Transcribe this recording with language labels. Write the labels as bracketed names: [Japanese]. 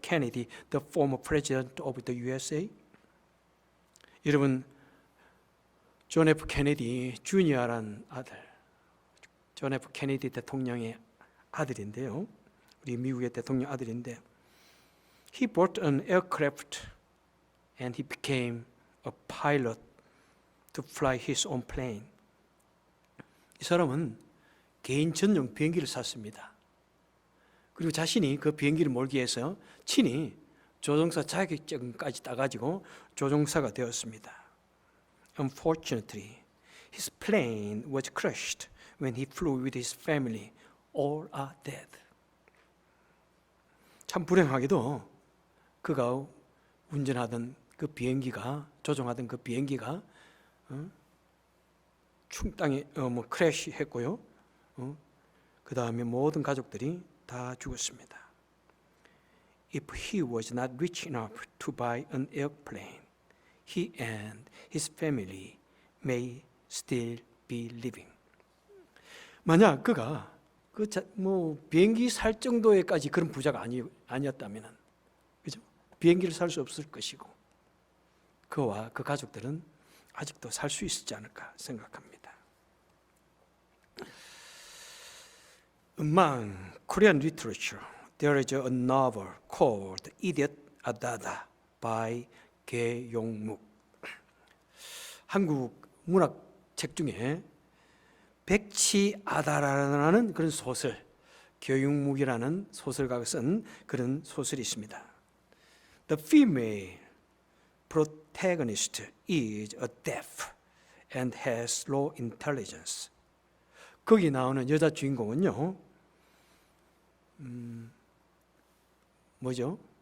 [English] Kennedy, the former president of the USA. [Korean] 여러분, 존 F. 케네디 주니어라는 아들, 존 F. 케네디 대통령의 아들인데요, 우리 미국의 대통령 아들인데, [English] he bought an aircraft and he became a pilot to fly his own plane. [Korean] 이 사람은 개인 전용 비행기를 샀습니다. 그리고 자신이 그 비행기를 몰기 위해서 친히 조종사 자격증까지 따가지고 조종사가 되었습니다. [English] Unfortunately, his plane was crushed when he flew with his family. All are dead. [Korean] 참 불행하게도 그가 운전하던 그 비행기가, 조종하던 그 비행기가 땅에 크래시했고요. 그 다음에 모든 가족들이 다 죽었습니다. [English] If he was not rich enough to buy an airplane, he and his family may still be living. [Korean] 만약 그가 비행기 살 정도에까지 그런 부자가 아니었다면은, 그죠? 비행기를 살 수 없을 것이고, 그와 그 가족들은 아직도 살 수 있지 않을까 생각합니다. [English] Among Korean literature, there is a novel called Idiot Adada by 개용묵. [Korean] 한국 문학책 중에 백치아다라는 그런 소설, 교육묵이라는 소설가가 쓴 그런 소설이 있습니다. [English] The female protagonist is a deaf and has low intelligence. [Korean] 거기 나오는 여자 주인공은요, 뭐죠?